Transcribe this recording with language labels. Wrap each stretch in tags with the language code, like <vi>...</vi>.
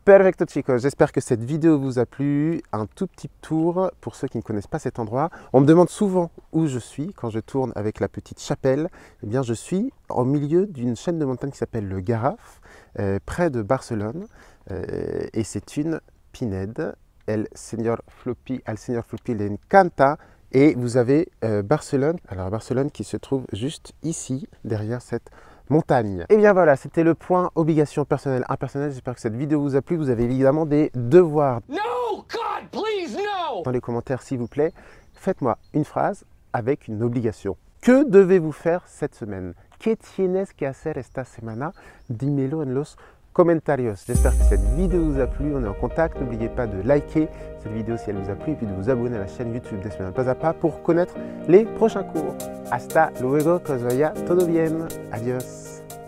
<es>Perfecto chicos,</es> <fr>j'espère que cette vidéo vous a plu. Un tout petit tour pour ceux qui ne connaissent pas cet endroit. On me demande souvent où je suis quand je tourne avec la petite chapelle. Eh bien, je suis au milieu d'une chaîne de montagnes qui s'appelle le Garraf, près de Barcelone. Et c'est une pinède.</fr> <es>El señor Floppy le encanta.</es> <fr>Et vous avez Barcelone. Alors Barcelone qui se trouve juste ici, derrière cette montagne. Et bien voilà, c'était le point obligation personnelle impersonnelle. J'espère que cette vidéo vous a plu. Vous avez évidemment des devoirs.</fr> <en>No, God, please, no!</en> <fr>Dans les commentaires, s'il vous plaît, faites-moi une phrase avec une obligation. Que devez-vous faire cette semaine?</fr> <es>¿Qué tienes que hacer esta semana? Dímelo en los comentarios.</es> <fr>J'espère que cette vidéo vous a plu. On est en contact. N'oubliez pas de liker cette vidéo si elle vous a plu et puis de vous abonner à la chaîne YouTube d'Espagnol Pas à Pas pour connaître les prochains cours.</fr> <es>Hasta luego, que os vaya todo bien. Adiós.</es>